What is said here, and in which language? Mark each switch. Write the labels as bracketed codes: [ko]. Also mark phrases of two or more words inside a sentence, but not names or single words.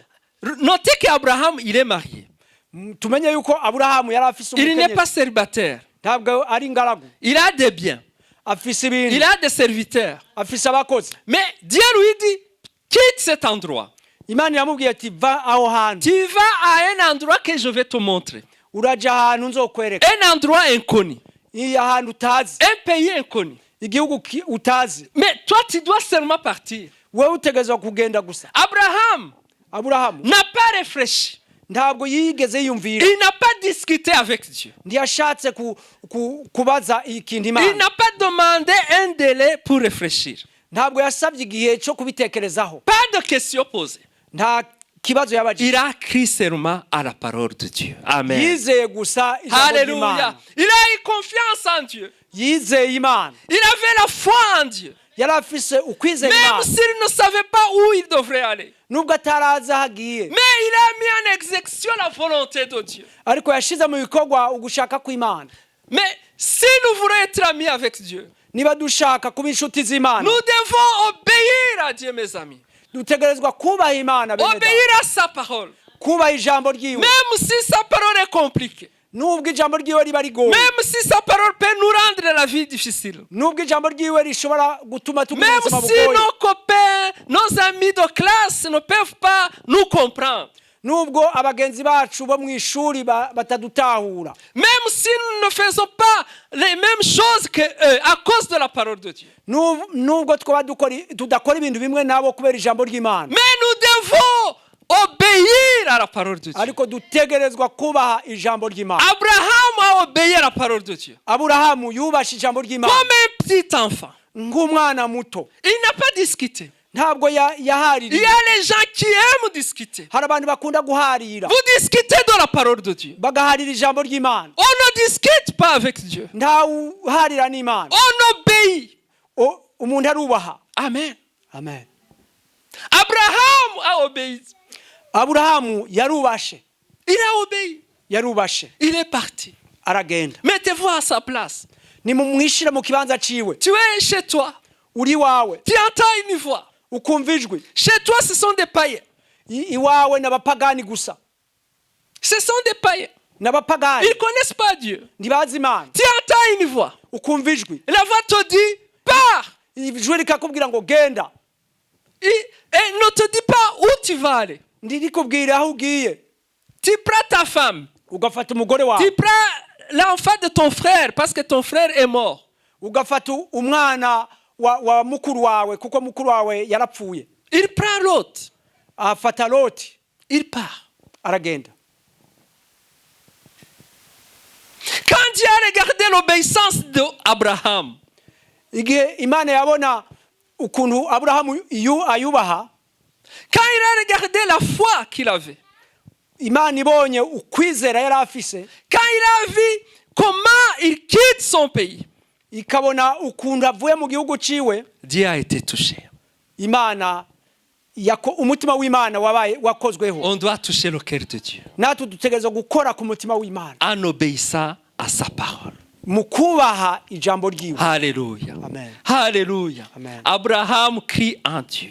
[fr] Notez qu'Abraham, il est marié. [rn] Tumenye yuko Aburahamu yari afise [fr] Il n'est pas [rn] umukenyezi. [fr] célibataire. [rn] Ntabwo ari ingaragu. [fr] Il a des biens. [rn] Afise [fr] Il [rn] ibintu. [fr] a des serviteurs. [rn] Afise abakozi. [fr] Mais Dieu lui dit, quitte cet endroit. [rn] Imana iramubwira ati va aho hantu. [fr] Tu vas à un endroit que je vais te montrer. [rn] Uraja ahantu nzokwereka. [fr] Un endroit inconnu. [rn] Ahantu utazi. [fr] Un pays inconnu. [rn] Igihugu utazi. [fr] Mais toi, tu dois seulement partir. [rn] Wewe utegezwa kugenda gusa. [fr] Abraham [rn] Aburahamu [fr] n'a pas réfléchi. [rn] ntabwo yigeze yumvira. [fr] Il n'a pas discuté avec Dieu. [rn] Ntiyashatse kubaza ikintu Imana. [fr] Il n'a pas demandé un délai pour réfléchir. [rn] Ntabwo yasabye igihe cyo kubitekerezaho. [fr] Pas de questions posées. [rn] Nta kibazo yabajije. [fr] Il a cru seulement à la parole de Dieu. [rn] Amen. Yizeye gusa ijambo Alléluia. ry'Imana. [fr] Il a eu confiance en Dieu. [rn] Yizeye Imana. [fr] Il avait la foi en Dieu. [rn] Yari afise ukwizera [fr] Même [rn] Imana. [fr] s'il ne savait pas où il devrait aller. [rn] Nubwo atarazi aho agiye. [fr] Mais il a mis en exécution la volonté de Dieu. [rn] Ariko yashize mu bikorwa ugushaka kw'Imana. [fr] Mais si nous voulons être amis avec Dieu, [rn] Niba dushaka kuba inshuti z'Imana. [fr] nous devons obéir à Dieu, mes amis. [rn] Dutegerezwa kubaha Imana bene data. [fr] Obéir à sa parole. [rn] Kubaha ijambo ryiwe. [fr] Même si sa parole est compliquée. [rn] Nubwo ijambo ryiwe riba rigoye. [fr] Même si sa parole peut nous rendre la vie difficile. [rn] Nubwo ijambo ryiwe rishobora gutuma tugira [fr] Même [rn] ubuzima [fr] si [rn] bugoye. [fr] nos copains, nos amis de classe ne peuvent pas nous comprendre. [rn] Nubwo abagenzi bacu bo mu ishuri batadutahura. [fr] Même si nous ne faisons pas les mêmes choses que eux à cause de la parole de Dieu. [rn] Nubwo twaba tudakora ibintu bimwe nabo kubera ijambo ry'Imana. [fr] Mais nous devons obéir à la parole de Dieu. [rn] Ariko dutegerezwa kubaha ijambo ry'Imana. [fr] Abraham a obéi à la parole de Dieu. [rn] Aburahamu yubashe ijambo ry'Imana. [fr] Comme un petit enfant. [rn] Nk'umwana muto. [fr] Il n'a pas discuté. [rn] Ntabwo [fr] Il y [rn] yahaririye. [fr] a les gens qui aiment discuter. [rn] Hari abantu bakunda guharira. [fr] Vous discutez de la parole de Dieu. [rn] Bagaharira ijambo ry'Imana. [fr] On ne discute pas avec Dieu. [rn] Nta uharira n'Imana. [fr] On obéit. [rn] Umuntu arubaha. Amen. Amen. [fr] Abraham a obéi. [rn] Aburahamu yarubashe. [fr] Il a obéi. [rn] Yarubashe. [fr] Il est parti. [rn] Aragenda. [fr] Mettez-vous à sa place. [rn] Nimumwishira mu kibanza ciwe. [fr] Tu es chez toi. [rn] Uri wawe. [fr] Tu entends une voix. [rn] Ukumva ijwi. [fr] Chez toi, ce sont des païens. [rn] Iwawe n'abapagani gusa. [fr] Ce sont des païens. [rn] N'abapagani. [fr] Ils ne connaissent pas Dieu. [rn] Ntibazi Imana. [fr] Tu entends une voix. [rn] Ukumva ijwi. [fr] La voix te dit, pars. [rn] Ijwi rikakubwira ngo genda. [fr] Et ne te dit pas où tu vas aller. [rn] Ndirikubwira aho ugiye. [fr] Tu prends ta femme. [rn] Ugafata umugore wawe. [fr] Tu prends l'enfant de ton frère parce que ton frère est mort. [rn] Ugafata umwana wa mukuru wawe kuko mukuru wawe yarapfuye. [fr] Il prend l'autre. [rn] Afata Loti. [fr] il part. [rn] aragenda. [fr] Quand Dieu a regardé l'obéissance d'Abraham, [rn] Igihe Imana yabona ukuntu Aburahamu ayubaha, [fr] quand il a regardé la foi qu'il avait, [rn] Imana ibonye ukwizera yari afise, [fr] quand il a vu comment il quitte son pays, [rn] ikabona ukuntu avuye mu gihugu ciwe, [fr] Dieu a été touché. [rn] Imana umutima w'Imana wakozweho. [fr] On doit toucher le cœur de Dieu [rn] Natwe dutegereza gukora ku mutima w'Imana [fr] en obéissant à sa parole. [rn] mu kubaha ijambo ryiwe. [fr] Alléluia. [rn] Amen. [fr] Alléluia. [rn] Amen. [fr] Abraham crie en Dieu.